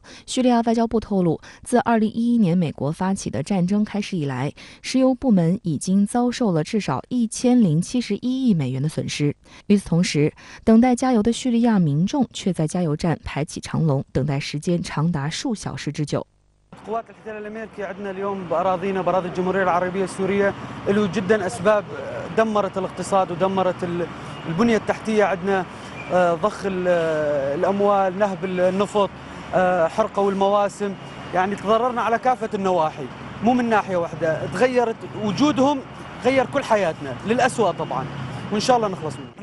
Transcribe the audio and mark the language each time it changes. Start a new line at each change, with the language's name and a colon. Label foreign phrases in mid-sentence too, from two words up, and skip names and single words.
Chinese: 叙利亚外交部透露，自2011年美国发起的战争开始以来，石油部门已经遭受了至少1071亿美元的损失。与此同时，等待加油的叙利亚民众却在加油站排起长龙，等待时间长达数小时之久。
Arabic: القوات الاحتلال الامريكي عندنا اليوم باراضينا باراضي الجمهوريه العربيه السوريه له جدا اسباب دمرت الاقتصاد ودمرت البنيه التحتيه عندنا ضخ الاموال نهب النفط حرقوا المواسم يعني تضررنا على كافه النواحي مو من ناحيه واحده تغيرت وجودهم غير كل حياتنا للأسوأ طبعا وإن شاء الله نخلص منه.